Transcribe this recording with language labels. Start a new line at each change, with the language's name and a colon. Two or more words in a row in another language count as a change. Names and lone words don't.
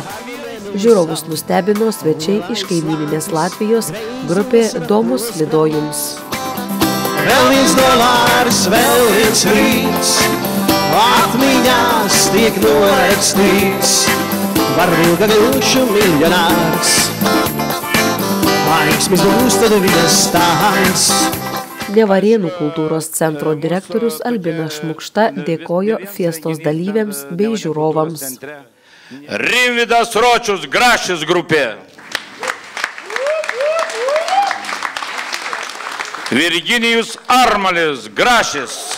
Lithuanian: Žiūrovus nustebino svečiai iš kaimyninės Latvijos grupė Domus Lidojums.
Latvian: Vēl $1, vēl rīts, atmiņās tiek norakstīts, varbūt vilšu miljonārs, vaigsmis būs tad vidas stāns.
Lithuanian: Nevarėnų kultūros centro direktorius Albinas Šmukšta dėkojo fiestos dalyviams bei žiūrovams. Rimvydas Ročius, Grašis grupė. Virginijus Armalis, Grašis.